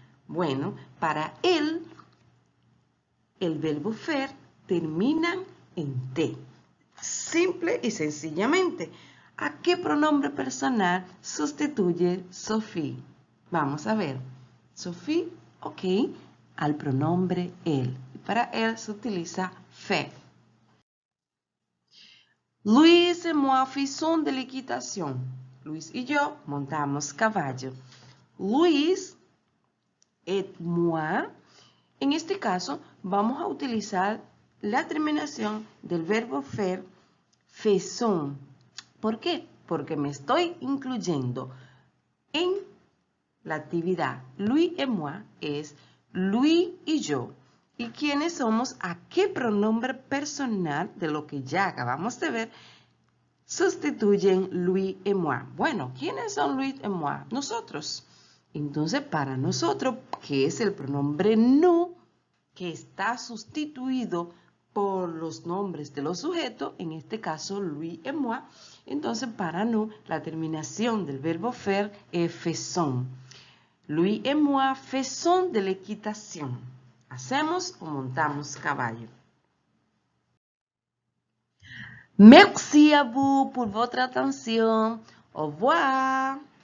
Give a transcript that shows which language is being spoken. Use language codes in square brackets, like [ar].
[es] Bueno, para él, el verbo faire termina en T. Simple y sencillamente. ¿A qué pronombre personal sustituye Sophie? Vamos a ver. Sophie, ok, al pronombre él. Y para él se utiliza fait. [fr] Luis et moi faisons de l'équitation. [es] Luis y yo montamos caballo. [fr] Luis et moi. [es] En este caso, vamos a utilizar la terminación del verbo faire, faisons. ¿Por qué? Porque me estoy incluyendo en la actividad. [fr] Lui et moi [es] es Luis y yo. ¿Y quiénes somos? ¿A qué pronombre personal de lo que ya acabamos de ver sustituyen [fr] Luis et moi? [es] Bueno, ¿quiénes son [fr] Luis et moi? [es] Nosotros. Entonces, para nosotros, que es el pronombre nous, que está sustituido por los nombres de los sujetos, en este caso Luis et moi, entonces para nous, la terminación del verbo faire es faisons. [fr] Luis et moi faisons de l'équitation. [es] Hacemos o montamos caballo. [fr] Merci à vous pour votre attention. Au revoir.